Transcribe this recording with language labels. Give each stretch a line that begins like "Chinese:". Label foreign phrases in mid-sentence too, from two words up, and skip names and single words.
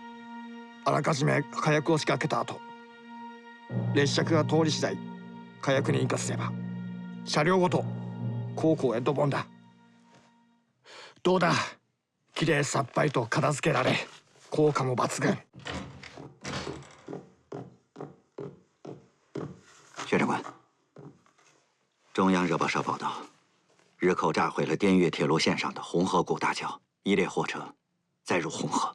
Japanese: あらかじめ火薬を仕掛けた後、列車が通り次第火薬に引火すれば車両ごと後方へドボンだ。どうだ、きれいさっぱりと片付けられ、効果も抜群。
Chinese: 薛长官，中央日报社报道，日寇炸毁了滇越铁路线上的红河谷大桥，一列货车载入红河。